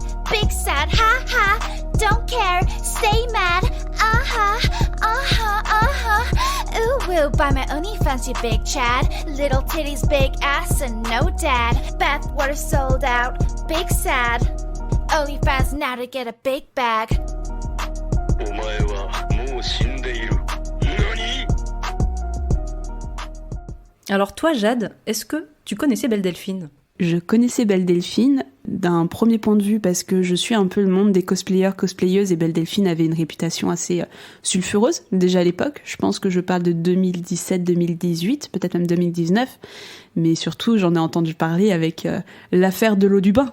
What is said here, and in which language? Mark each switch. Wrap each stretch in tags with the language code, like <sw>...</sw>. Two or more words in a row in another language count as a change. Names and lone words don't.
<en>Big sad, ha ha. Don't care, stay mad. Ooh woo, buy my OnlyFans, you big Chad. Little titties, big ass, and no dad. Bathwater sold out, big sad. OnlyFans now to get a big bag.</en> <ja>お前はもう死んでいる。何？</ja> <fr>Alors toi, Jade, est-ce que tu connaissais Belle Delphine ? Je connaissais Belle Delphine d'un premier point de vue parce que je suis un peu le monde des cosplayers, cosplayeuses et Belle Delphine avait une réputation assez sulfureuse déjà à l'époque. Je pense que je parle de 2017-2018, peut-être même 2019, mais surtout j'en ai entendu parler avec l'affaire de l'eau du bain.</fr>